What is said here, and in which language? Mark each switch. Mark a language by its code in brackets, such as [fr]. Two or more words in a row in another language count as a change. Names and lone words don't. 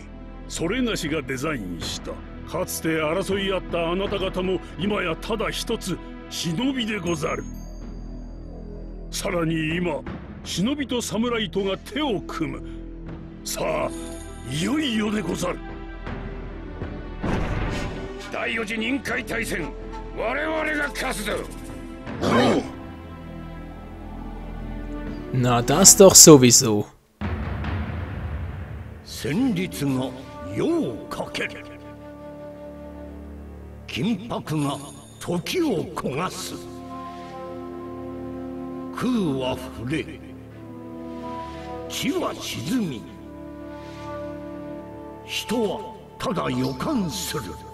[ja] それがしがデザインした。かつて争い合ったあなた方も今やただ一つ忍びでござる。さらに今忍びと侍とが手を組む。さあいよいよでござる。第4次任海大戦、我々が勝つぞ。 [de] Na, das doch sowieso. [ja] 戦慄が世をかける。金箔が時を焦がす。空は触れ、地は沈み、人はただ予感する。